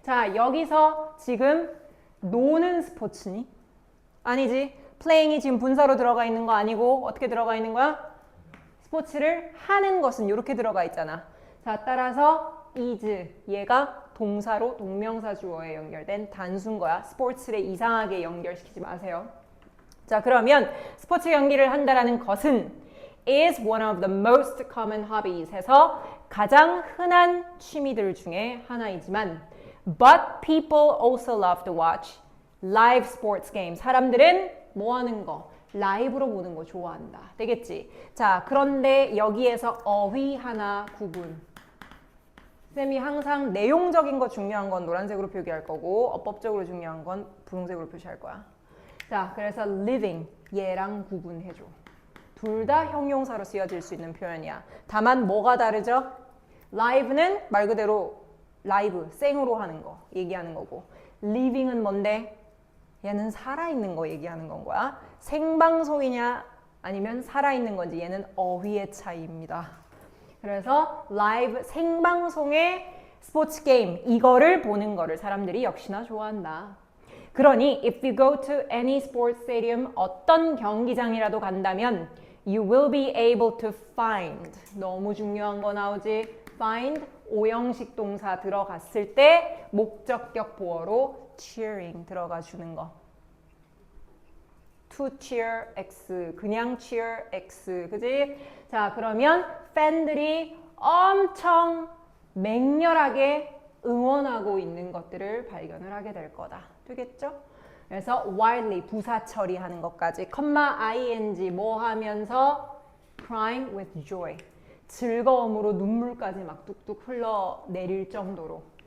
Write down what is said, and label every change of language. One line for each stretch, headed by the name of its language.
Korean: 자, 여기서 지금 노는 스포츠니? 아니지. playing이 지금 분사로 들어가 있는 거 아니고 어떻게 들어가 있는 거야? 스포츠를 하는 것은 이렇게 들어가 있잖아. 자, 따라서 is 얘가 동사로 동명사 주어에 연결된 단수인 거야. 스포츠를 이상하게 연결시키지 마세요. 자, 그러면 스포츠 경기를 한다라는 것은
English: is one of the most common hobbies
Korean: 해서 가장 흔한 취미들 중에 하나이지만
English: but people also love to watch live sports games.
Korean: 사람들은 뭐 하는 거? 라이브로 보는 거 좋아한다. 되겠지? 자, 그런데 여기에서 어휘 하나 구분. 쌤이 항상 내용적인 거 중요한 건 노란색으로 표기할 거고 어법적으로 중요한 건 분홍색으로 표시할 거야. 자, 그래서 living 얘랑 구분해줘. 둘 다 형용사로 쓰여질 수 있는 표현이야. 다만 뭐가 다르죠? live는 말 그대로 라이브, 생으로 하는 거 얘기하는 거고 living은 뭔데? 얘는 살아있는 거 얘기하는 건 거야. 생방송이냐 아니면 살아있는 건지 얘는 어휘의 차이입니다. 그래서 라이브 생방송의 스포츠 게임 이거를 보는 거를 사람들이 역시나 좋아한다. 그러니
English: if you go to any sports stadium
Korean: 어떤 경기장이라도 간다면
English: you will be able to find
Korean: 너무 중요한 거 나오지? find 오형식 동사 들어갔을 때 목적격 보어로 cheering 들어가 주는 거. to cheer X 그냥 cheer X 그지? 자, 그러면 팬들이 엄청 맹렬하게 응원하고 있는 것들을 발견을 하게 될 거다. 되겠죠? 그래서 wildly 부사 처리하는 것까지 ing 뭐 하면서
English: crying with joy
Korean: 즐거움으로 눈물까지 막 뚝뚝 흘러내릴 정도로.